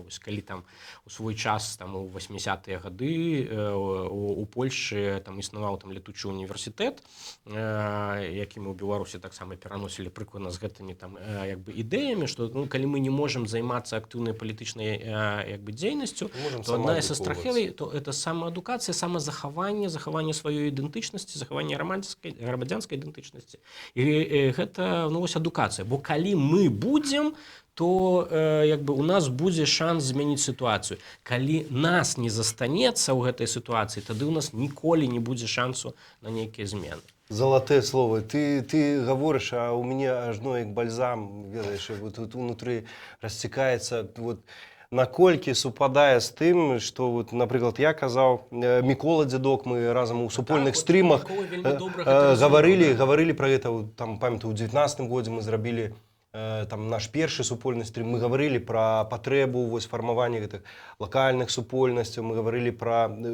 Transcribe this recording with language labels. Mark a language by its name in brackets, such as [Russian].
[Belarusian] Вось калі там у свой час там у 80-е гады у Польшчы там існаваў там летучы універсітэт, які мы ў Беларусі таксама пераносілі прыкладна з гэтымі там як бы ідэямі, што, ну, калі мы не можам займацца актыўнай палітычнай як бы дзейнасцю, то одна з страховей, то это самаадукацыя, самазахаванне, захаванне сваёй ідэнтычнасці, захаванне грамадзянскай ідэнтычнасці. І гэта, ну, вось адукацыя, бо калі мы будзем, то як бы у нас будзе шанс змяніць сітуацыю. Калі нас не застанецца ў гэтай сітуацыі, тады у нас ніколі не будзе шансу на нейкія змены. [Russian] Золотые слова. Ты говоришь, а у меня ажно як бальзам, ведаешь, вот тут внутри растекается. [Belarusian] Вот наколькі супадае з тым, што вот, напрыклад, я казаў, Мікола дзядок, мы разам у супольных стрімах гаварылі пра гэта, там, памятаю, у 19-м годзе мы зрабілі там наш першы супольны стрім, мы гаварылі пра патрэбу вось фармавання гэтых лакальных супольнасцяў, мы гаварылі пра